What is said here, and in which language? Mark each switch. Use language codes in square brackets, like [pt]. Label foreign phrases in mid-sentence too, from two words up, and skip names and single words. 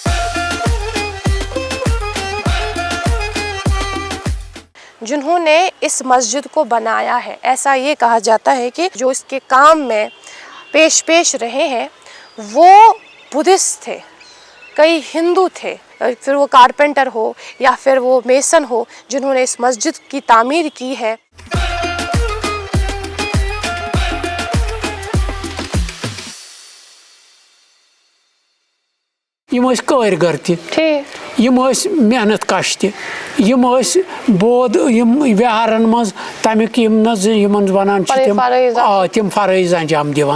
[ur] جنہوں نے اس مسجد کو بنایا ہے, ایسا یہ کہا جاتا ہے کہ جو اس کے کام میں پیش رہے ہیں وہ بدھسٹ تھے, کئی ہندو تھے, پھر وہ کارپینٹر ہو یا پھر وہ میسن ہو جنہوں نے اس مسجد کی تعمیر کی ہے. [ks] یم ٲسۍ کٲرۍ تہِ, یم ٲسۍ محنت کش تہِ, یم ٲسۍ بود یم ویہارن منٛز تمیُک یم نظ یمن ونان چھِ تِم فرٲیض انجام دِوان.